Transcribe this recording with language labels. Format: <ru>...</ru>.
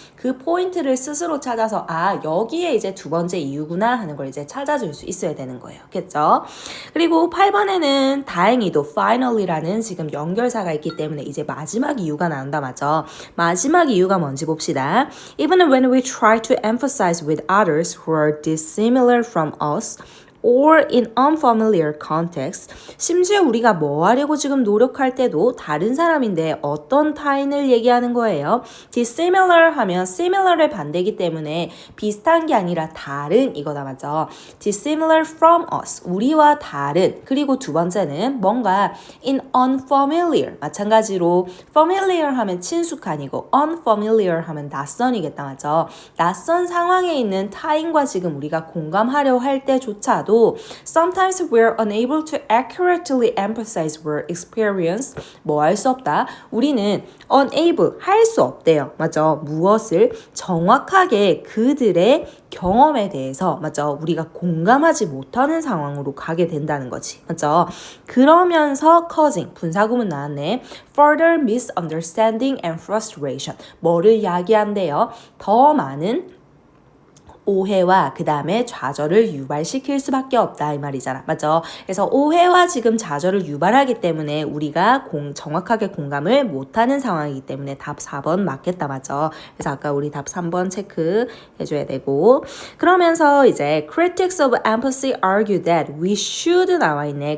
<ko>그 포인트를 스스로 찾아서 아 여기에 이제 두 번째 이유구나 하는 걸 이제 찾아줄 수 있어야 되는 거예요. 겠죠? 그리고 8번에는 다행히도 finally라는 지금 연결사가 있기 때문에 이제 마지막 이유가 나온다 맞죠? 마지막 이유가 뭔지 봅시다.</ko> <en>Even when we try to emphasize with others who are dissimilar from us or in unfamiliar context</en> <ko>심지어 우리가 뭐 하려고 지금 노력할 때도 다른 사람인데 어떤 타인을 얘기하는 거예요? dissimilar 하면 similar의 반대이기 때문에 비슷한 게 아니라 다른 이거다 맞죠?</ko> <en>dissimilar from us</en> <ko>우리와 다른 그리고 두 번째는 뭔가 in unfamiliar 마찬가지로 familiar 하면 친숙한이고 unfamiliar 하면 낯선이겠다 맞죠? 낯선 상황에 있는 타인과 지금 우리가 공감하려 할 때조차도</ko> <en>바로 sometimes we're unable to accurately emphasize our experience.</en> <ko>뭐 할 수 없다. 우리는 unable 할 수 없대요. 맞죠? 무엇을 정확하게 그들의 경험에 대해서 맞죠? 우리가 공감하지 못하는 상황으로 가게 된다는 거지. 맞죠? 그러면서 causing 분사구문 나왔네.</ko> <en>further misunderstanding and frustration.</en> <ko>뭐를 야기한대요? 더 많은 오해와 그 다음에 좌절을 유발시킬 수밖에 없다 이 말이잖아. 맞죠? 그래서 오해와 지금 좌절을 유발하기 때문에 우리가 정확하게 공감을 못하는 상황이기 때문에 답 4번 맞겠다. 맞죠? 그래서 아까 우리 답 3번 체크해줘야 되고 그러면서 이제</ko> <en>critics of empathy argue that we should</en> <ko>나와 있네.</ko>